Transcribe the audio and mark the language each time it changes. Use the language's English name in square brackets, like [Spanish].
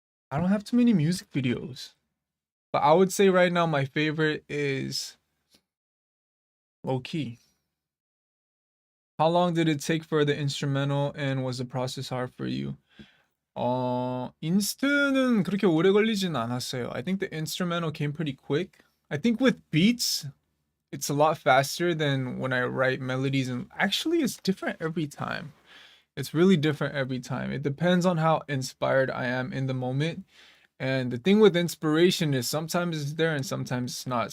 [English] I don't have too many music videos, but I would say right now my favorite is Lowkey. How long did it take for the instrumental and was the process hard for you? [Korean] 인스트는 그렇게 오래 걸리진 않았어요. [English] I think the instrumental came pretty quick. I think with beats, it's a lot faster than when I write melodies, and actually it's different every time. It's really different every time. It depends on how inspired I am in the moment. And the thing with inspiration is sometimes it's there and sometimes it's not.